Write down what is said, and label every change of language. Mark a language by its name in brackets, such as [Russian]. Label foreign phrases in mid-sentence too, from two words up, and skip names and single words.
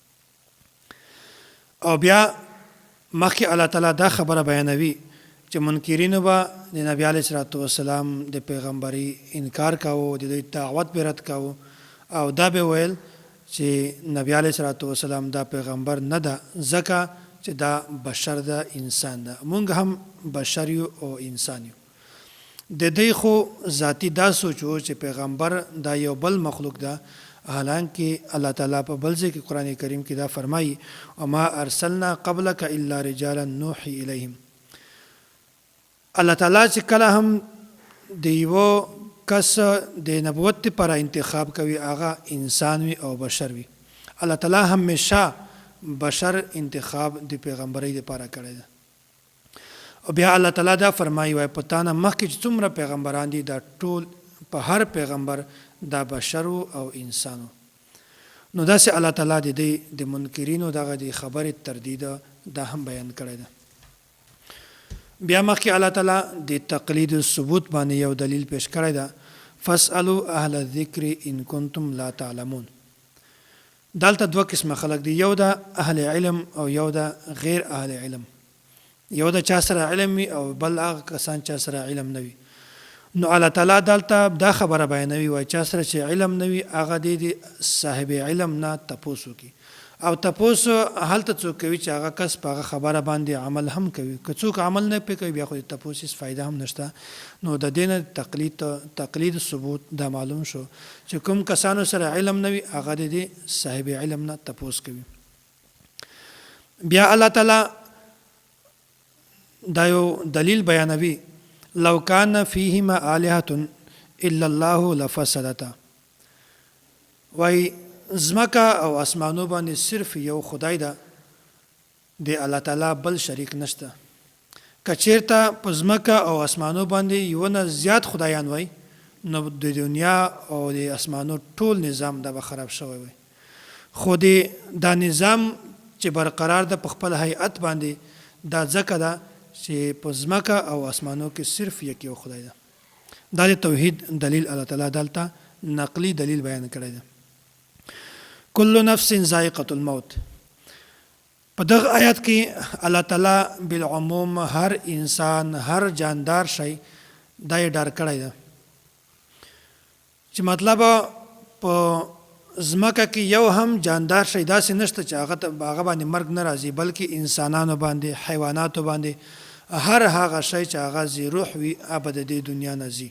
[Pashto] او بیا مخکې الله تعالی دا خبره بیانوي چې منکرینو به د نبی [Arabic] علیه الصلاة والسلام [Pashto] د پیغمبري انکار کاوه، د دوی دعوت به رد کاوه او دا به ویل چې نبی [Arabic] علیه الصلاة والسلام [Pashto] دا پیغمبر نه ده ځکه چې دا بشر ده، انسان ده. مونږ هم بشر یو او انسان یو. د دې خو ذاتی دا سوچو چې پیغمبر دا یو بل مخلوق ده، حالانکه الله تعالی په بل ځای کې قرآن کریم کې دا فرمایي [Arabic] وما ارسلنا قبلک الا رجالا نوحي الیهم. [Pashto] الله تعالی چې کله هم د یو کس د نبوت لپاره انتخاب کوي هغه انسان وي او بشر وي. الله تعالی همیشه بشر انتخاب د پیغمبرۍ لپاره کړی ده. او بیا الله تعالی دا فرمایي وای په تا نه مخکې چې څومره پیغمبران دي دا ټول په هر پیغمبر دا بشر او انسانو. نو داسې الله تعالی د منکرینو دغه د خبرې تردید دا هم بیان کړی ده. بیا مخکې الله تعالی د تقلید ثبوت باندې یو دلیل پیش کړی ده. [Arabic] فاسألوا اهل الذکر ان کنتم لا تعلمون. [Pashto] دلته دوه قسمه خلق دي، یو د اهل علم او یو د غیر اهل علم. یو د چا سره علم وي او بل هغه کسان چا سره علم نه وي. نو الله تعالی دلته دا خبره بیانوي وای چا سره چې علم نه وي هغه د صاحب علم نه تپوس وکړي او تپوس هلته څوک کوي چې هغه کس په هغه خبره باندې عمل هم کوي. که څوک عمل نه پې کوي بیا خو د تپوس هېڅ فایده هم نشته. نو د دې نه تقلید ثبوت دا معلوم شو چې کوم کسانو سره علم نه وي هغه د صاحب علم نه تپوس کوي. بیا الله تعالی دا یو دلیل بیانوي [Arabic] لو کان فیهما آلهة الا الله لفسدتا. [Pashto] وای زمکه او اسمانو باندې صرف یو خدای ده، د الله تعالی بل شریک نشته. که چیرته په زمکه او اسمانو باندې یو نه زیات خدایان وای نو د دنیا او د اسمانو ټول نظام دا به خراب شوی وای. خو دا نظام چې برقرار ده په خپل هیئت باندې دا ځکه ده چې په زمکه او اسمانو کې صرف یو خدای ده. دا د توحید دلیل الله تعالی دلته نقلی دلیل بیان کړی ده. [Arabic] کل نفس ذائقة الموت. [Pashto] په دغه آیات کې الله تعالی بالعموم هر انسان هر جاندار شی دا یې ډار کړی ده چې مطلب په زمکه کې یو هم جاندار شی داسې نشته چې هغه باندې مرګ نه راځي، بلکې انسانانو باندې، حیواناتو باندې، هر هغه شی چې هغه ذی روح وي ابد د دنیا نه ځي.